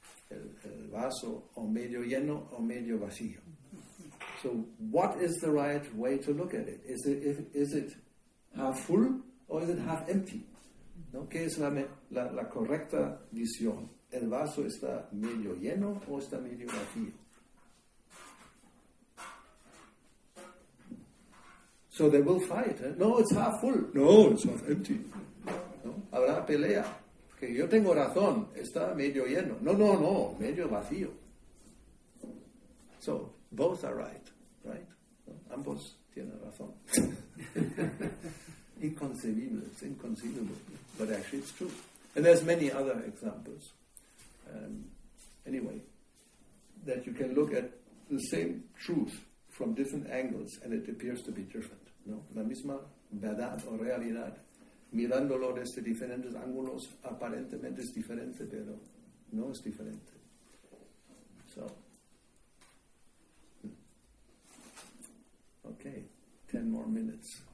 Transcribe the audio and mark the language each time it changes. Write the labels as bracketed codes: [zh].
[es] El vaso o medio lleno o medio vacío. [en] So, what is the right way to look at it? Is it half full or is it half empty? [es] ¿No? ¿Qué es la correcta visión? ¿El vaso está medio lleno o está medio vacío? [en] So they will fight. No, it's half full. No, it's half empty. [es] ¿No? Habrá pelea. Que yo tengo razón, está medio lleno. No, medio vacío. [en] So, both are right? [es] ¿No? Ambos tienen razón. [en] Inconceivable, it's inconceivable, but actually it's true. And there's many other examples. Anyway, that you can look at the same truth from different angles and it appears to be different. [es] ¿No? La misma verdad o realidad, mirándolo desde diferentes ángulos, aparentemente es diferente, pero no es diferente. [en] So, okay, 10 more minutes.